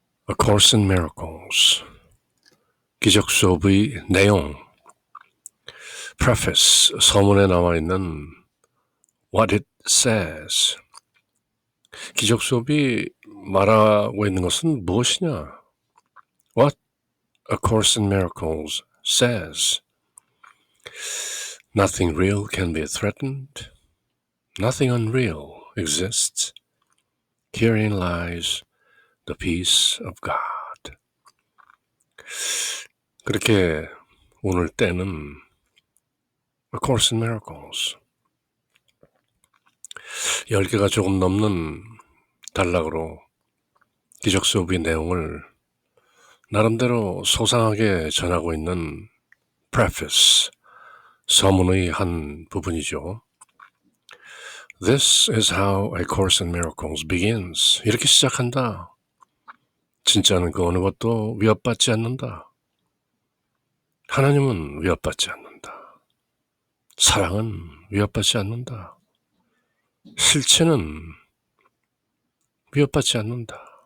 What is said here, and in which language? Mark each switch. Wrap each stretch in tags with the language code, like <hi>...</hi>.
<ko>A Course in Miracles 기적 수업의 내용 Preface 서문에 나와 있는</ko> <en>What it says</en> <ko>기적 수업이 말하고 있는 것은 무엇이냐?</ko> <en>What A Course in Miracles says Nothing real can be threatened. Nothing unreal exists. Herein lies the peace of God.</en> <ko>그렇게 오늘 때는 A Course in Miracles 10개가 조금 넘는 단락으로 기적 수업의 내용을 나름대로 소상하게 전하고 있는 Preface 서문의 한 부분이죠.</ko> <en>This is how A Course in Miracles begins.</en> <ko>이렇게 시작한다. 진짜는 그 어느 것도 위협받지 않는다. 하나님은 위협받지 않는다. 사랑은 위협받지 않는다. 실체는 위협받지 않는다.</ko>